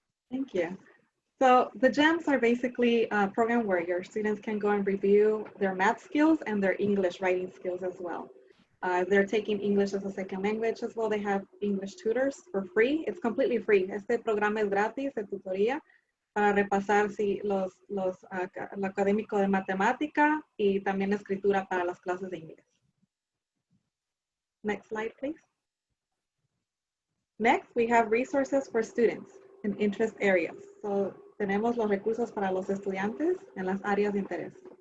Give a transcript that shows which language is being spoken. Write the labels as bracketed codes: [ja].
[en] Thank you. So the GEMs are basically a program where your students can go and review their math skills and their English writing skills as well. They're taking English as a second language as well. They have English tutors for free. It's completely free. [es] Este programa es gratis de tutoría para repasar lo académico de matemática y también la escritura para las clases de inglés. [en] Next slide, please. Next, we have resources for students in interest areas. [es] So, tenemos los recursos para los estudiantes en las áreas de interés.